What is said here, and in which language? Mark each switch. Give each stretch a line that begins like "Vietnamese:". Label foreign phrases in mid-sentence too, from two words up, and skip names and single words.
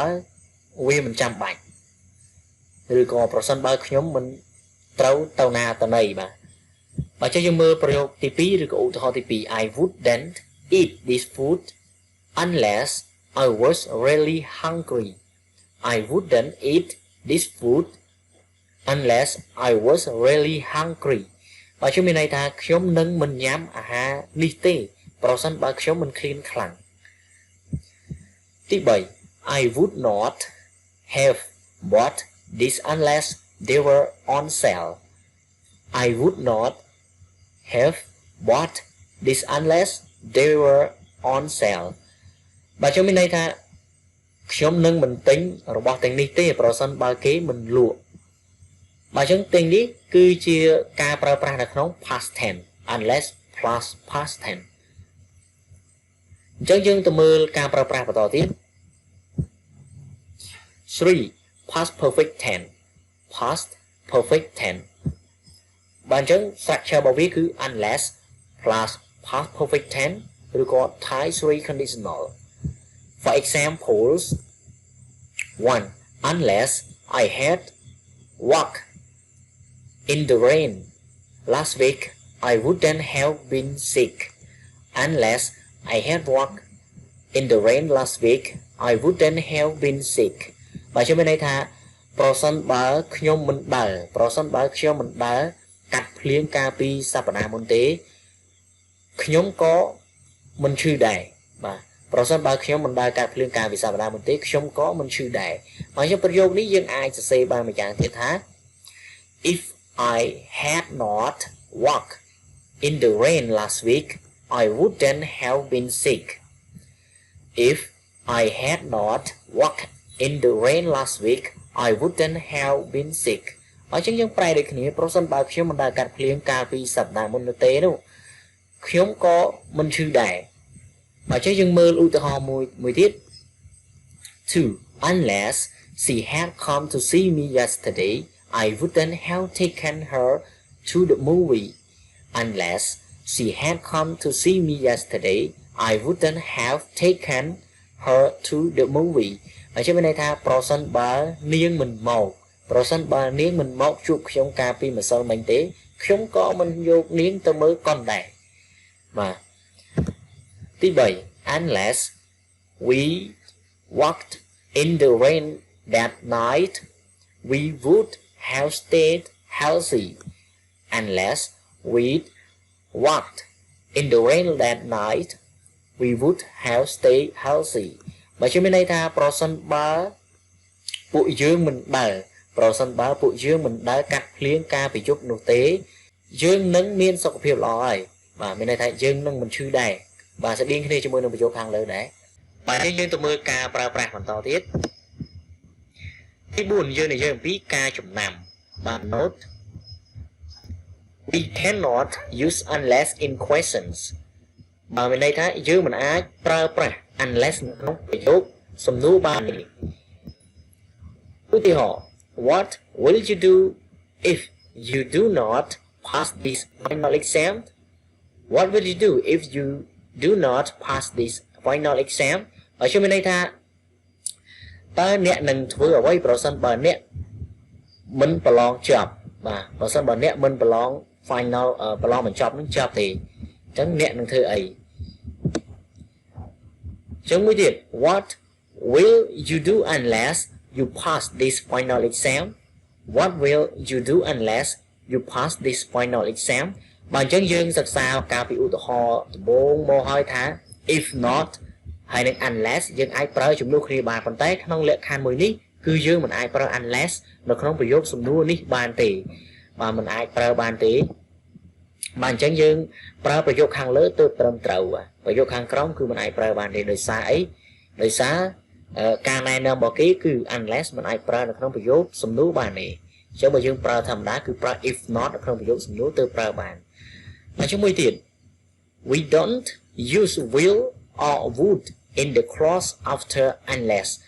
Khmer: វាមិនចាំបាច់ឬក៏ប្រសិនបើខ្ញុំមិនត្រូវទៅណាទៅណីបាទបើចេះយើងមើលប្រយោគទី2ឬក៏ឧទាហរណ៍ទី2
English: I wouldn't eat this food unless I was really hungry I wouldn't eat this food unless I was really hungry
Khmer: បើខ្ញុំមានន័យថាខ្ញុំនឹងមិនញ៉ាំអាហារនេះ ទេប្រសិនបើខ្ញុំមិនឃ្លានខ្លាំងទី3
English: I would not have bought this unless they were on sale I would not have bought this unless they were on sale
Khmer: បើខ្ញុំមានន័យថាខ្ញុំនឹងមិនទិញរបស់ទាំងនេះទេប្រសិនបើគេមិនលក់បើចឹងទិញនេះគឺជាការប្រើប្រាស់នៅក្នុង
English: past tense unless plus past tense
Khmer: អញ្ចឹងយើងទៅមើលការប្រើប្រាស់បន្តទៀត
English: 3 past perfect tense past perfect tense
Khmer: បើអញ្ចឹង
English: structure
Khmer: របស់វាគឺ
English: unless plus past perfect tense ឬក៏ type 3 conditional for examples 1 unless I had walked in the rain last week I wouldn't have been sick unless I had walked in the rain last week I wouldn't have been sick
Khmer: បើខ្ញុំមានន័យថាប្រសិនបើខ្ញុំមិនដើរប្រសិនបើខ្ញុំមិនដើរកាត់ភ្លៀងកាល ពីសប្តាហ៍មុនទេខ្ញុំក៏មិនឈឺដែរបាទប្រសិនបើខ្ញុំមិនដើរកាត់ភ្លៀងកាលពីសប្តាហ៍មុនទេខ្ញុំក៏ មិនឈឺដែរហើយយើងប្រយោគនេះយើងអាចសរសេរបានមួយយ៉ាងទៀតថា
English: If I had not walked in the rain last week I wouldn't have been sick If I had not walked in the rain last week I wouldn't have been sick
Khmer: ហើយចឹងយើងប្រែដូចគ្នាប្រសិនបើខ្ញុំមិនដើរកាត់ភ្លៀងកាលពីសប្តាហ៍មុនទេនោះខ្ញុំក៏មិនឈឺដែរហើយចឹងយើងមើលឧទាហរណ៍មួយទៀត
English: 2 Unless she had come to see me yesterday I wouldn't have taken her to the movie Unless she had come to see me yesterday I wouldn't have taken her to the movie
Khmer: ហើយចឹងមានន័យថាប្រសិនបើនា ងមិនមកប្រសិនបើនាងមិនមកជួបខ្ញុំកាលពីម្សិលមិញទេខ្ញុំក៏មិនយកនាងទៅមើលកុនដែរបាទទី3
English: Unless we walked in the rain that night we would have stayed healthy Unless we walked in the rain that night we would have stayed healthy
Khmer: បើខ្ញុំមានន័យថាប្រសិនបើពួកយើងមិនដើរប្រសិនបើពួកយើងមិនដើរកាត់ភ្លៀងកាលពីយប់នោះទេយើងនឹងមានសុខភាពល្អហើយបាទមានន័យថាយើងនឹងមិនឈឺដែរបាទស្តៀងគ្នាជាមួយនឹងប្រយោគខាងលើដែរបាទយើងទៅមើលការប្រើប្រាស់បន្តទៀតទី4យើងនិយាយអំពីការចំណាំបាទ note
English: we cannot use unless in questions
Khmer: បើមានន័យថាយើងមិនអាចប្រើប្រាស់ unless ក្នុងប្រយោគសំណួរបានទេ ឧទាហរណ៍
English: What will you do if you do not pass this final exam What will you do if you do not pass this final exam
Khmer: ហើយខ្ញុំមានន័យថាតើអ្នកនឹងធ្វើអ្វីប្រសិនបើអ្នកមិនប្រឡងចប់បាទប្រសិនបើអ្នកមិនប្រឡង final ប្រឡងបញ្ចប់នឹងចប់ទេអញ្ចឹងអ្នកនឹងធ្វើអី ចឹងមួយទៀត
English: What will you do unless you pass this final exam What will you do unless you pass this final exam
Khmer: បើអញ្ចឹងយើងសិក្សាការពីឧទាហរណ៍ដំបូងមកហើយថា
English: if not
Khmer: ហើយនឹង unless យើងអាចប្រើជំនួសគ្នាបានប៉ុន្តែក្នុងលក្ខខណ្ឌមួយនេះគឺយើងមិនអាចប្រើ unless នៅក្នុងប្រយោគសំណួរនេះបានទេបាទមិនអាចប្រើបានទេបាទអញ្ចឹងយើងប្រើប្រយោគខាង លើទើបត្រឹមត្រូវប្រយោគខាងក្រោមគឺមិនអាចប្រើបានទេដោយសារអីដោយសារការណែនាំរបស់គេគឺ unless មិនអាចប្រើនៅក្នុងប្រយោគសំណួរបានទេអញ្ចឹងបើយើងប្រើធម្មតាគឺប្រើ
English: if not
Khmer: នៅក្នុងប្រយោគសំណួរទើបប្រើបានហើយជាមួយទៀត
English: we don't use will or would in the clause after